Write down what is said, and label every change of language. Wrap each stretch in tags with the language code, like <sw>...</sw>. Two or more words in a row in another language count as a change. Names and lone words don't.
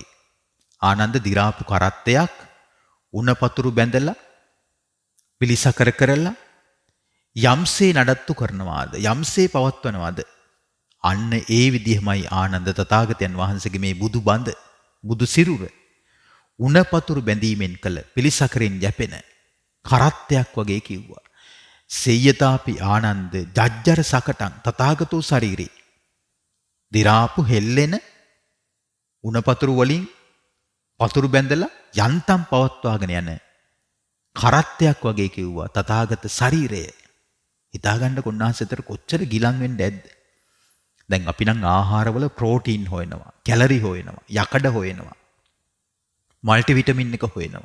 <si>ආනන්ද දිරාපු කරත්තයක් උණපතුරු බැඳලා පිලිසකර කරලා යම්සේ නඩත්තු කරනවාද යම්සේ පවත්වනවාද අන්න ඒ විදිහමයි ආනන්ද තථාගතයන් වහන්සේගේ මේ බුදු බඳ බුදු සිරුර උණපතුරු බැඳීමෙන් කළ පිලිසකරෙන් යැපෙන කරත්තයක් වගේ කිව්වා.</si> <pi>සේයතාපි ආනන්ද ජජ්ජර සකටං තථාගතෝ ශරීරේ.</pi> <si>දිරාපු හෙල්ලෙන උණපතුරු වලින් පතුරු බැඳලා යන්තම් පවත්වාගෙන යන කරත්තයක් වගේ කිව්වා තථාගත ශරීරය. හිතාගන්න කොන්නාසෙතර කොච්චර ගිලන් වෙන්න ඇද්ද? දැන් අපි නම් ආහාරවල ප්‍රෝටීන් හොයනවා, කැලරි හොයනවා, යකඩ හොයනවා, මල්ටි විටමින් එක හොයනවා.</si>